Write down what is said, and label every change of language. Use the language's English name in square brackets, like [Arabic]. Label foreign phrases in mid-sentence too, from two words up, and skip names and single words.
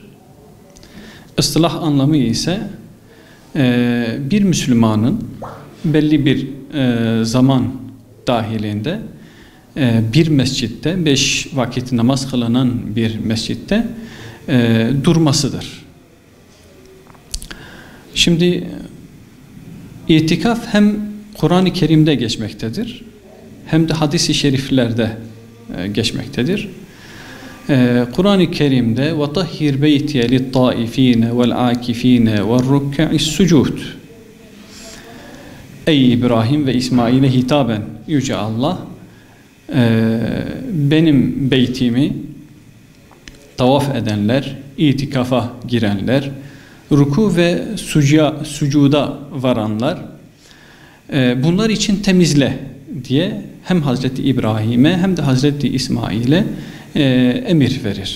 [Turkish] İstilah anlamı ise bir Müslümanın belli bir zaman dahilinde bir mescitte, 5 vakit namaz kılınan bir mescitte durmasıdır. Şimdi itikaf hem Kur'an-ı Kerim'de geçmektedir, hem de hadis-i şeriflerde geçmektedir. Kur'an-ı Kerim'de [Arabic] وَطَهِّرْ بَيْتِيَ لِلطَّائِف۪ينَ وَالْعَاكِف۪ينَ وَالرُّكَّعِ السُّجُودِ [Turkish] Ey İbrahim ve İsmail'e hitaben Yüce Allah, benim beytimi tavaf edenler, itikafa girenler, ruku ve sucuda varanlar, bunlar için temizle diye hem Hazreti İbrahim'e hem de Hazreti İsmail'e emir verir.